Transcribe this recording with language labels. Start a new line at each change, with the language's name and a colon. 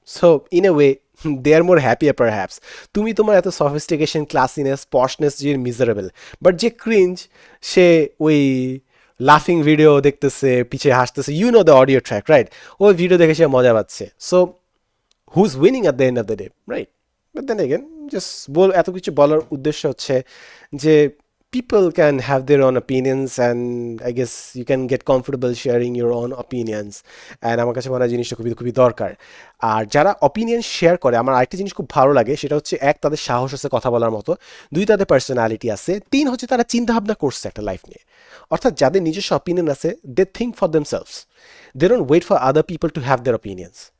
English: So in a way they are more happier perhaps.
Bangla: তুমি তোমার এত সফিস্টিকেশন, ক্লাসিনেস, পশনেস যে মিজারেবল, বাট যে ক্রিঞ্জ, সে ওই লাফিং ভিডিও দেখতেছে, পিছিয়ে হাসতেছে,
English: You know the audio track, right?
Bangla: ওই ভিডিও দেখে সে মজা পাচ্ছে।
English: So who's winning at the end of the day, right?
Bangla: But then again, just এত কিছু বলার উদ্দেশ্য হচ্ছে যে
English: people can have their own opinions, and I guess you can get comfortable sharing your own opinions.
Bangla: And আমার কাছে মনে হয় জিনিসটা খুবই খুবই দরকার। আর যারা অপিনিয়ন শেয়ার করে, আমার আরেকটা জিনিস খুব ভালো লাগে, সেটা হচ্ছে এক, তাদের সাহস আছে কথা বলার মতো; দুই, তাদের পার্সোনালিটি আছে; তিন হচ্ছে তারা চিন্তা ভাবনা করছে একটা লাইফ নিয়ে। অর্থাৎ যাদের নিজস্ব অপিনিয়ন আছে,
English: They think for themselves, they don't wait for other people to have their opinions.